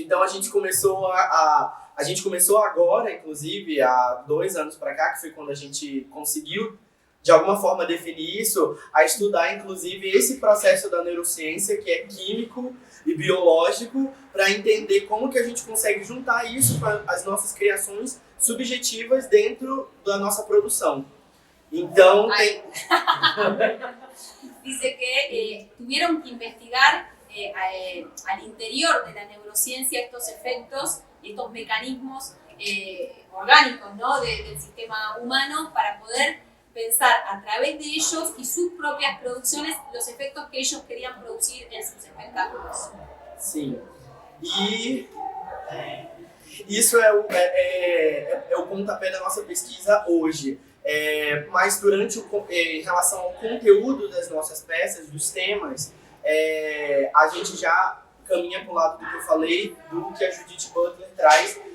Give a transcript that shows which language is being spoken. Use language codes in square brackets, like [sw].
[pt] Então a gente começou a gente começou agora, inclusive, há 2 anos para cá, que foi quando a gente conseguiu, de alguma forma, definir isso, a estudar, inclusive, esse processo da neurociência, que é químico e biológico, para entender como que a gente consegue juntar isso para as nossas criações subjetivas dentro da nossa produção. Então, [es] Dice que tuvieron que investigar al interior de la neurociencia estos efectos y estos mecanismos orgánicos, ¿no? del sistema humano para poder pensar a través de ellos y sus propias producciones los efectos que ellos querían producir en sus espectáculos. [pt] Sim. E isso é o pontapé da nossa pesquisa hoje. Mas em relação ao conteúdo das nossas peças, dos temas, a gente já caminha para o lado do que eu falei, do que a Judith Butler traz